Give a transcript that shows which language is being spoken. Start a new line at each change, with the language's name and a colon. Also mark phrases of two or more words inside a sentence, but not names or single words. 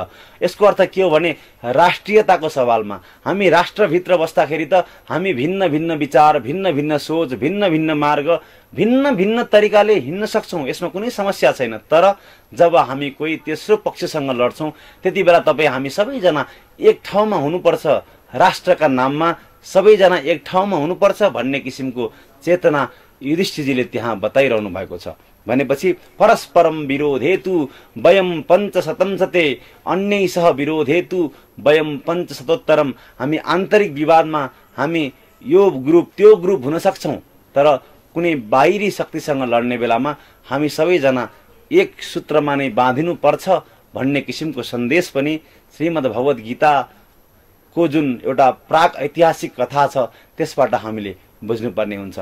Nepali: यसको अर्थ के हो भने राष्ट्रियताको सवालमा हामी राष्ट्रभित्र बस्दाखेरि त हामी भिन्न भिन्न विचार, भिन्न भिन्न सोच, भिन्न भिन्न मार्ग, भिन्न भिन्न तरिकाले हिँड्न सक्छौं, यसमा कुनै समस्या छैन। तर जब हामी कोही तेस्रो पक्षसँग लड्छौं त्यति बेला तपाई हामी सबैजना एक ठाउँमा हुनुपर्छ, राष्ट्रका नाममा सबैजना एक ठाउँमा हुनुपर्छ भन्ने किसिमको चेतना युधिष्ठिरजीले त्यहाँ बताइरहनु भएको छ।
Sanskrit: भनेपछि परस्परम विरोधेतु वयं पञ्चशतं सते अन्यै सह विरोधेतु वयं पञ्चशतोत्तरम।
Nepali: हामी आन्तरिक विवादमा हामी यो ग्रुप त्यो ग्रुप हुन सक्छौं, तर कुनै बाहिरी शक्तिसँग लड्ने बेलामा हामी सबैजना एक सूत्रमा नै बाँधिनु पर्छ भन्ने किसिमको सन्देश पनि श्रीमद् भगवत गीताको जुन एउटा प्राक ऐतिहासिक कथा छ त्यसबाट हामीले बुझ्नुपर्ने हुन्छ।